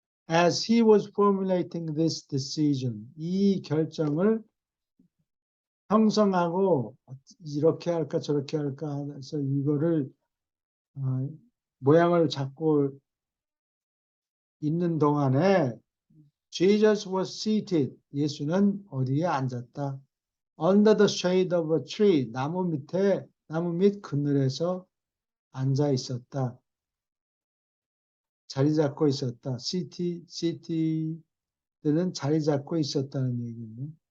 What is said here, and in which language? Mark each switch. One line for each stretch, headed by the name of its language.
English: As he was formulating this decision,
Korean: 이 결정을 형성하고 이렇게 할까 저렇게 할까 해서 이거를 모양을 잡고 있는 동안에
English: Jesus was seated.
Korean: 예수는 어디에 앉았다.
English: Under the shade of a tree.
Korean: 나무 밑 그늘에서 앉아 있었다. 자리 잡고 있었다. 시티들은 자리 잡고 있었다는 얘기예요.